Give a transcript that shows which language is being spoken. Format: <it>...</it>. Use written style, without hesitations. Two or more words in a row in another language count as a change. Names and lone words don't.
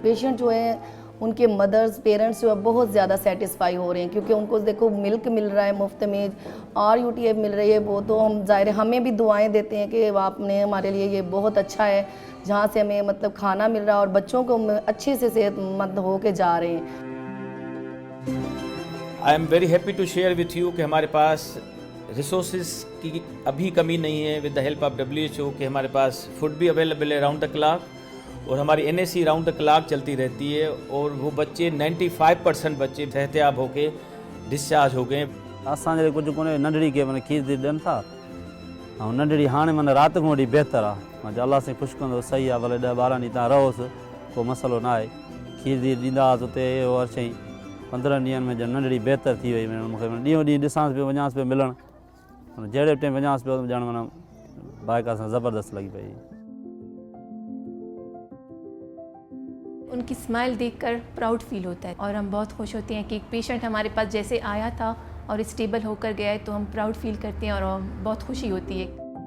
<ur>پیشنٹ جو ہے ان کے</ur> <en>mothers parents</en> <ur>جو ہے بہت زیادہ سیٹسفائی ہو رہے ہیں کیونکہ ان کو دیکھو ملک مل رہا ہے مفت میں RUTF مل رہی ہے، وہ تو ہم ظاہر ہمیں بھی دعائیں دیتے ہیں کہ آپ نے ہمارے لیے یہ بہت اچھا ہے جہاں سے ہمیں مطلب کھانا مل رہا ہے اور بچوں کو اچھے سے صحت مند ہو کے جا رہے ہیں.</ur> <en>I am very happy to share with you</en> <ur>کہ ہمارے پاس ریسورسز کی ابھی کمی نہیں ہے.</ur> <en>with the help of WHO</en> <ur>کہ ہمارے پاس فوڈ بھی اویلیبل ہے</ur> <en>round the clock</en> <ur>اور ہماری NAC</ur> <en>round the clock</en> <ur>چلتی رہتی ہے اور وہ بچے 95% بچے صحت یاب ہو کے ڈسچارج ہو گئے.</ur> <sd>असांजे कुझु कोन्हे नंढड़ी खे माना खीर ॾियनि था ऐं नंढड़ी हाणे माना राति खां वठी बहितर आहे। मां अलाह साईं ख़ुशि कंदो सही आहे, भले 10-12 ॾींहं तव्हां रहोसि को मसइलो न आहे। खीर ॾींदा हुआसीं उते हर शइ 15 ॾींहंनि में ॼण नंढड़ी बहितर थी वई। मूंखे ॾींहों ॾींहुं ॾिसांसि पियो वञांसि पियो मिलणु, जहिड़े टाइम वञांसि पियो ॼण माना बाइका सां ज़बरदस्त लॻी पई।</sd> <ur>ان کی سمائل دیکھ کر</ur> <en>proud feel</en> <ur>ہوتا ہے اور ہم بہت خوش ہوتے ہیں کہ ایک پیشنٹ ہمارے پاس جیسے آیا تھا اور سٹیبل ہو کر گیا ہے، تو ہم</ur> <en>proud feel</en> <ur>کرتے ہیں اور بہت خوشی ہوتی ہے.</ur>